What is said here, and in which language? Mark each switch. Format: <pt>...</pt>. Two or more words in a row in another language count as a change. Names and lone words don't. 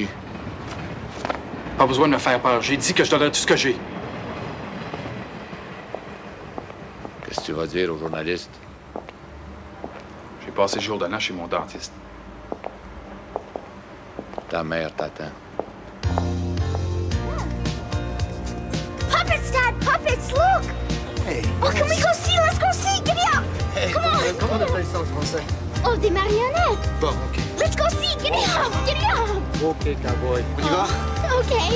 <fr>Pas besoin de me faire peur. J'ai dit que je donnerais tout ce que j'ai. Qu'est-ce que tu vas dire aux journalistes? J'ai passé le jour de l'an chez mon dentiste. Ta mère t'attend.</fr> <en>Puppets, Dad! Puppets, look! Hey! Oh, can we go see? Let's go see! Give me up! Hey, Come on!</en> <fr>comment on appelle ça en français? Oh, des marionnettes! Bon,</fr> <en>OK. Let's go see! Give me up! Give me up! OK, cowboy.</en> <fr>On y va?</fr> <en>Okay.</en>